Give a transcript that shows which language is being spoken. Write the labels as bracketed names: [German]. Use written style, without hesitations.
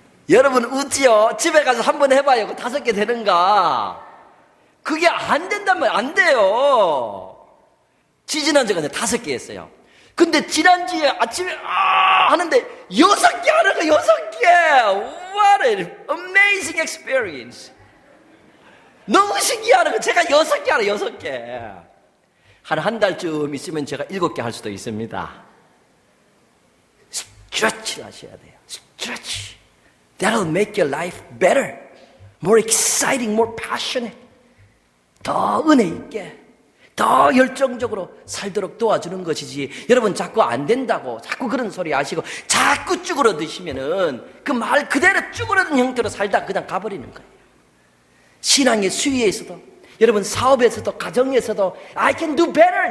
[Korean] 여러분 웃지요? 집에 가서 한번 해봐요. 그 5개 되는가? 그게 안 된다면 안 돼요. 지지난주까지 5개 했어요. 근데 지난주에 아침에 하는데 6개 하는 거 6개. [English] What an amazing experience. [Korean] 너무 신기하는 거. 제가 6개 하라 6개. 한 달쯤 있으면 제가 7개 할 수도 있습니다. 스트레치를 하셔야 돼요. 스트레치. [English] That'll make your life better, more exciting, more passionate. [Korean] 더 은혜 있게, 더 열정적으로 살도록 도와주는 것이지. 여러분 자꾸 안 된다고 자꾸 그런 소리 하시고 자꾸 쭈그러드시면은 그 말 그대로 쭈그러든 형태로 살다 그냥 가버리는 거예요. 신앙의 수위에서도, 여러분 사업에서도, 가정에서도 [English] I can do better.